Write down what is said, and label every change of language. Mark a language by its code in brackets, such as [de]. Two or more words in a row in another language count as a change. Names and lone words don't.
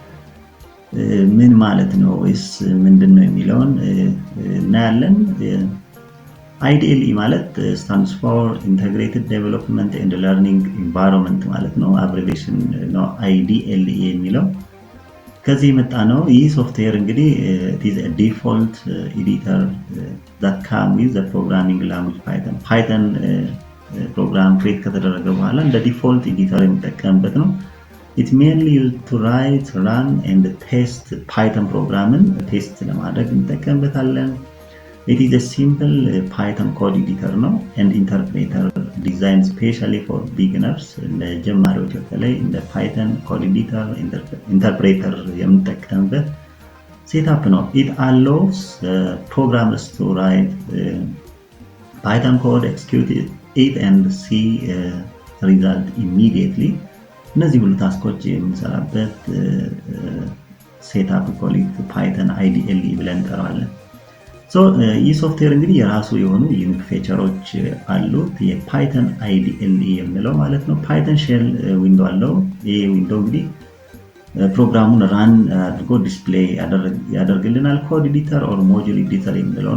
[am] ምን ማለት ነው ወይስ ምንድን ነው የሚለውን እናያለን። አይዲኤልኢ ማለት [en] stands for integrated development and learning environment [am] ማለት ነው። አብሪቬሽን ነው አይዲኤልኢ የሚለው ከዚህ የመጣ ነው። ይህ ሶፍትዌር እንግዲህ [en] default editor that come with the programming language [am] ፓይተን [en] program create [am] ከተደረገ በኋላ እንደ [en] default editor [am] የሚጠቀምበት ነው። [en] it mainly used to write, run and test ፓይተን [am] ፕሮግራምን ቴስት ለማድረግ እንጠቀምበታለን። [en] It is a simple Python code editor ነው and interpreter designed specially for beginners [am] ለጀማሪዎች በተለይ እንደ [en] Python code editor interpreter [am] የምንጠቀምበት ሴትአፕ ነው። [en] It allows programmers to write Python code, execute it and see result immediately። [am] እነዚህ ሁሉ ታስኮች የምንሰራበት ሴትአፕ ኮሊት Python IDLE ብለን እንጠራዋለን። ይህ ሶፍትዌር እንግዲህ የራሱ የሆኑ [en] unique features [am] አሉት። የፓይተን አይዲኤልኢ የምንለው ማለት ነው። [en] Python shell window [am] አለው። ይህ ዊንዶ እንግዲህ ፕሮግራሙን ራን አድርጎ ዲስፕሌይ ያደርግልናል። [en] code editor or module editor [am] የምንለው